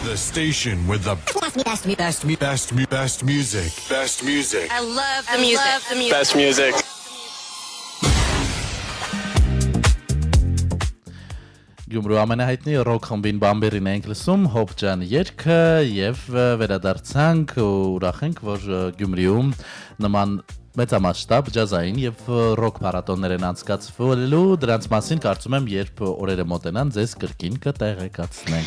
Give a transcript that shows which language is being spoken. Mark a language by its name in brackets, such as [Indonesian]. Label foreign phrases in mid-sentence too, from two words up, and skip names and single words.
[English] station with the best music. Best music. I love the music. Best music. [Armenian] Գյումրու ամենահայտնի ռոք խմբին Բամբերին ենք լսում Հոբ ջան երգը եւ վերադարձանք ու ուրախ ենք, որ Գյումրիում նման մեծամասշտաբ ջազային եւ ռոք փառատոներ են անցկացվելու, դրանց մասին կարծում եմ, երբ օրերը մոտենան, ձեզ կրկին կտեղեկացնենք։